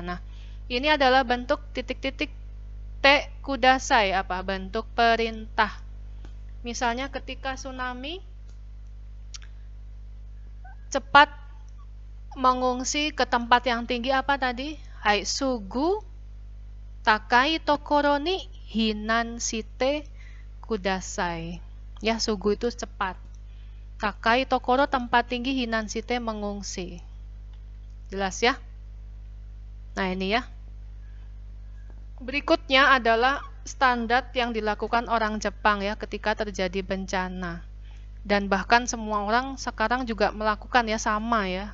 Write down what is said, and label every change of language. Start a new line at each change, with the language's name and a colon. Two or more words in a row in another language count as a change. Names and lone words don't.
Indonesian: Nah, ini adalah bentuk titik-titik
Japanese: てください,
Indonesian: apa? Bentuk perintah. Misalnya ketika tsunami, cepat mengungsi ke tempat yang tinggi, apa tadi?
Japanese: Hai, すぐ高い所に避難してください.
Indonesian: Ya, sugu itu cepat.
Japanese: 高い所,
Indonesian: tempat tinggi,
Japanese: 避難して,
Indonesian: mengungsi. Jelas ya? Nah, ini ya. Berikutnya adalah standar yang dilakukan orang Jepang ya ketika terjadi bencana. Dan bahkan semua orang sekarang juga melakukan ya, sama ya.